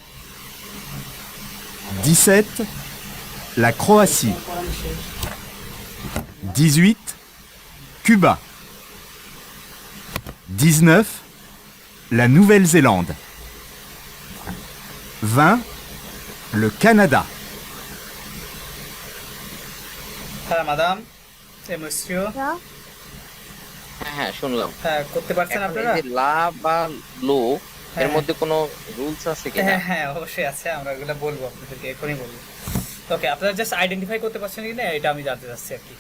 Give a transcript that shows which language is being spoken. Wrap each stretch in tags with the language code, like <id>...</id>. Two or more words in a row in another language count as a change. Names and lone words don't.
<fr>17, la Croatie. 18, Cuba. 19, la Nouvelle-Zélande. 20, le Canada.</fr> <bn>হ্যাঁ মাদাম এ monsieur, হ্যাঁ হ্যাঁ শুনলাম। হ্যাঁ করতে পারছেন এখন এই আপনারা? যে লা বা লো এর হ্যাঁ। মধ্যে কোনো রুলস আছে কিনা? হ্যাঁ হ্যাঁ অবশ্যই আছে, আমরা এগুলো বলবো আপনাদেরকে, এখনই বলবো। ওকে, আপনারা</bn> <en>just identify</en> <bn>করতে পারছেন কিনা এটা আমি জানতে চাচ্ছি আর কি।</bn>